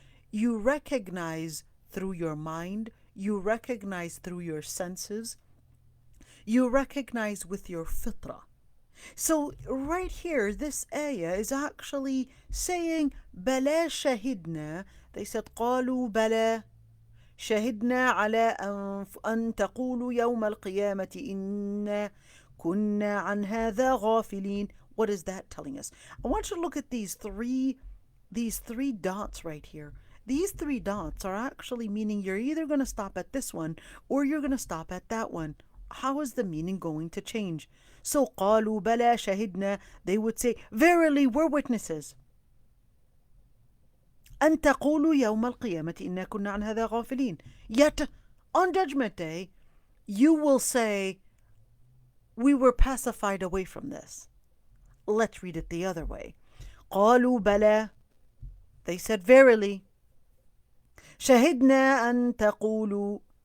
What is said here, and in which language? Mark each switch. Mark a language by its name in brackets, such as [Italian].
[English] You recognize through your mind, you recognize through your senses, you recognize with your fitrah. So right here, this ayah is actually saying, [Arabic] بلا شهدنا. [English] They said, [Arabic] قالوا بلا شهدنا على أن تقولوا يوم القيامة إنا كنا عن هذا غافلين. [English] What is that telling us? I want you to look at these three dots right here. These three dots are actually meaning you're either going to stop at this one or you're going to stop at that one. How is the meaning going to change? So [Arabic] قالوا بلا شهدنا, [English] they would say, verily we're witnesses. [Arabic] أن تقولوا يوم القيامة إنا كنا عن هذا غافلين. [English] Yet on Judgment Day, you will say, we were pacified away from this. Let's read it the other way. [Arabic] قالوا بلا. [English] They said, verily. [Arabic] شهدنا أن تقولوا.